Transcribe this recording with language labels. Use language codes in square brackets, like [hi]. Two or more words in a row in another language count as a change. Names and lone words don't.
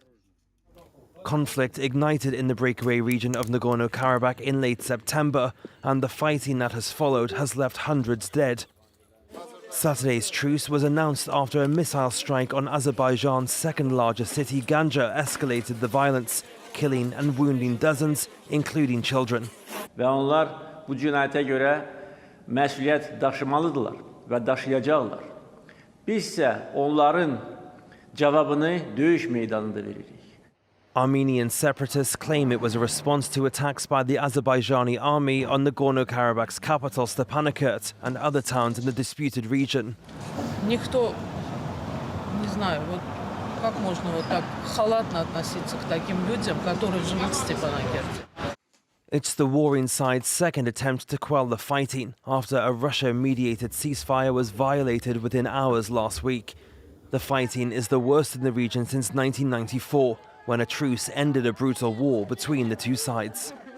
[en] Conflict ignited in the breakaway region of Nagorno-Karabakh in late September, and the fighting that has followed has left hundreds dead. Saturday's truce was announced after a missile strike on Azerbaijan's second-largest city, Ganja, escalated the violence, killing and wounding dozens, including children. [az] Ve onlar bu cinayete göre məsuliyyət daşımalıdırlar və daşıyacaqlar. Biz isə onların cavabını döyüş meydanında veririk. [en] Armenian separatists claim it was a response to attacks by the Azerbaijani army on Nagorno-Karabakh's capital Stepanakert and other towns in the disputed region. [ru] Никто, не знаю, вот Как можно вот так халатно относиться к таким людям, которые живут в Степанакерте? [en] It's the war inside's second attempt to quell the fighting after a Russia-mediated ceasefire was violated within hours last week. The fighting is the worst in the region since 1994, when a truce ended a brutal war between the two sides.